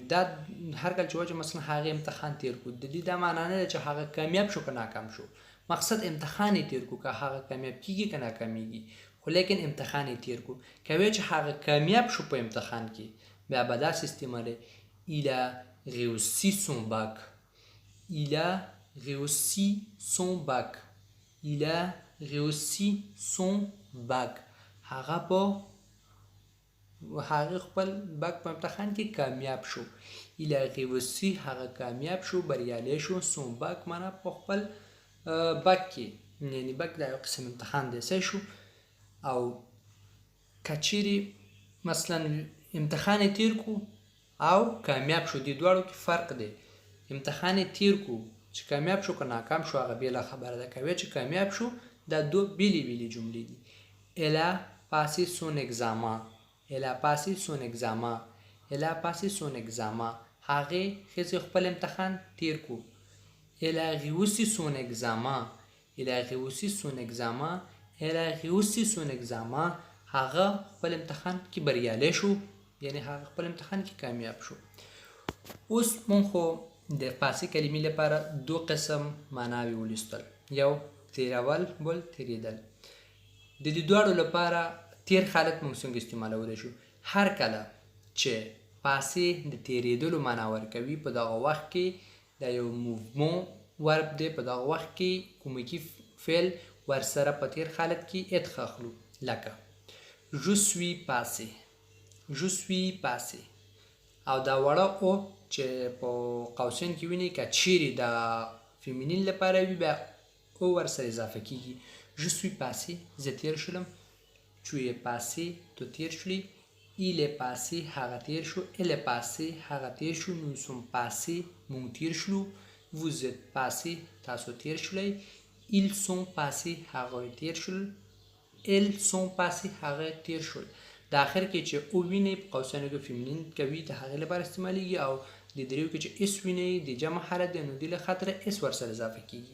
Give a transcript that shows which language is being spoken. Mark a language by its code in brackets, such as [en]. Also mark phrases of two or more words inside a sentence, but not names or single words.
[ps] دا هر کله چې وایي چې مثلا هغې امتحان تیر کو، د دې دا معنا نه ده چې هغه کامیاب شو که ناکام شو. مقصد امتحان یې تیر کو، که هغه کامیاب کیږي که ناکامیږي، خو لیکن امتحان یې تیر کو. که وایي چې هغه کامیاب شو په امتحان کې، بیا به داسې استعمالوي: [fr] il a réussi son bac. il a réussi son bac. il a réussi son bac. [ps] هغه خپل بک په امتحان کې کامیاب شو. [fr] il a réussi [ps] هغه کامیاب شو، بریالی شو. [fr] son bac [ps] معنا په خپل بک کې، یعنی بک دا یو قسم امتحان دی. صحیح شو؟ او که چیرې مثلا امتحان یې تیر کو او کامیاب شو، دې دواړو کې فرق دی. امتحان یې تیر کو چې کامیاب شو که ناکام شو هغه بېله خبره ده. که وایي چې کامیاب شو، دا دو بېلې بېلې جملې دي. [fr] elle a passé son examen. elle a passé son examen. elle a passé son examen. [ps] هغې ښځې خپل امتحان تیر کو. [fr] elle a réussi son examen. elle a réussi son examen. elle a réussi son examen. [ps] هغه خپل امتحان کې بریالی شو، یعنی هغه خپل امتحان کې کامیاب شو. اوس مونږ خو د پاسې کلمې لپاره دو قسم معناوې ولوستل، یو تیرول بل تیریدل. د دې دواړو لپاره تیر حالت مونږ څنګه استعمالولی شو؟ هر کله چې پاسې د تیریدلو معنا ورکوي په دغه وخت کې دا یو موومون ورب دی. په دغه وخت کې کومکي فعل ورسره په تیر حالت کې ادغام اخلو. [fr] لکه je suis passé. je suis passé. [ps] او دا وړه او چې په قوسین کې وینئ که چیرې د فیمینین لپاره وي بیا او ورسره اضافه کیږي. [fr] je suis passé [ps] زه تیر شولم. [fr] tu es passé [ps] تو تیر شولی. [fr] il est passé [ps] هغه تیر شو. [fr] elle est passée [ps] هغه تیر شو. [fr] nous sommes passés [ps] مونږ تیر شلو. [fr] vous êtes passé [ps] تاسو تیر شولی. [fr] ils sont passés [ps] هغوی تیر شول. [fr] elles sont passées [ps] هغه تیر شول. د آخر کې چې او وینئ په قوسینو کې فیمینین کوي د هغې لپاره استعمالیږي، او د دریو کې چې اس وینئ د جمع حالت دی نو دې له خاطره اس ورسره اضافه کیږي.